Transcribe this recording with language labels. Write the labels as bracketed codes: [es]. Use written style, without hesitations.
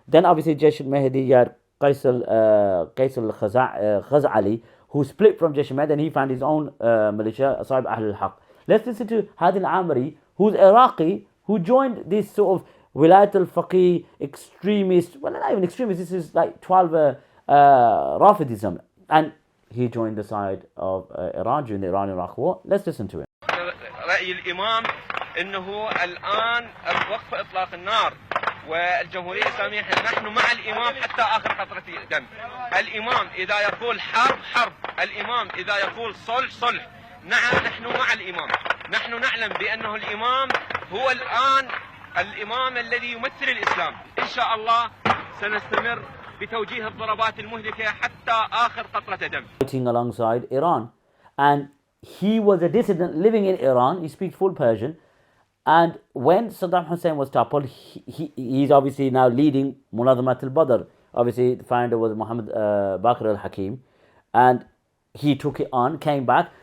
[en] Then obviously Jaysh al-Mahdi, you had Qais al-Khaz'ali, who split from Jaysh al-Mahdi, and he found his own militia, Asa'ib Ahl al-Haq. Let's listen to Hadi al-Amari, who's Iraqi, who joined this sort of Wilayat al-Faqih extremist, well, not even extremist, this is like 12 Rafidism. And he joined the side of Iran during the Iran-Iraq war. Let's listen to him. [ar] رأي الإمام إنه الآن وقف إطلاق النار والجمهورية الإسلامية نحن مع الإمام حتى آخر قطرة دم. الإمام إذا يقول حرب حرب، الإمام إذا يقول صلح صلح. نعم نحن مع الإمام. نحن نعلم بأنه الإمام هو الآن الإمام الذي يمثل الإسلام. إن شاء الله سنستمر بتوجيه الضربات المهلكة حتى آخر قطرة دم. [en] Fighting alongside Iran, and he was a dissident living in Iran. He speaks full Persian. And when Saddam Hussein was toppled, he's obviously now leading Munazzamat al-Badr. Obviously, the founder was Muhammad Baqir al-Hakim. And he took it on, came back.